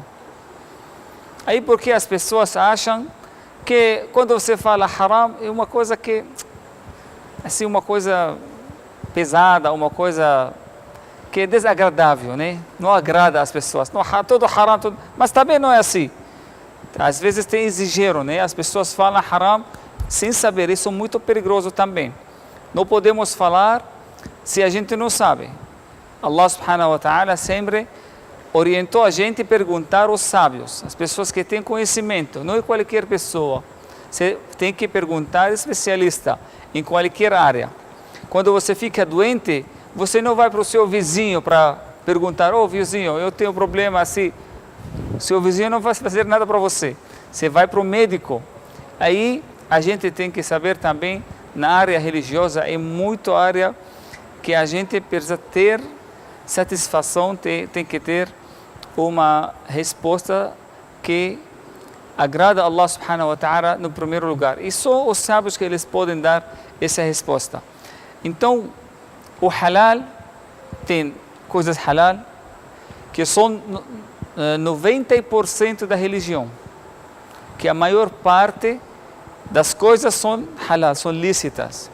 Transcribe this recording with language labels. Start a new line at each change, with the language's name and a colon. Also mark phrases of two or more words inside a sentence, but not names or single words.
Portuguese: Aí porque as pessoas acham que quando você fala haram é uma coisa que, assim, uma coisa pesada, uma coisa que é desagradável, né? Não agrada às pessoas. Não, todo haram, tudo. Mas também não é assim. Às vezes tem exagero, né? As pessoas falam haram sem saber. Isso é muito perigoso também. Não podemos falar se a gente não sabe.
Arabic: الله سبحانه وتعالى
Portuguese: sempre orientou a gente a perguntar aos sábios, as pessoas que têm conhecimento, não é qualquer pessoa. Você tem que perguntar especialista em qualquer área. Quando você fica doente, você não vai para o seu vizinho para perguntar, vizinho, eu tenho um problema assim. O seu vizinho não vai fazer nada para você. Você vai para o médico. Aí a gente tem que saber também, na área religiosa, é muito área que a gente precisa ter satisfação, tem que ter uma resposta que agrada a
Arabic: الله سبحانه وتعالى
Portuguese: no primeiro lugar. E só os sábios que eles podem dar essa resposta. Então, o halal tem coisas halal que são 90% da religião, que a maior parte das coisas são halal, são lícitas.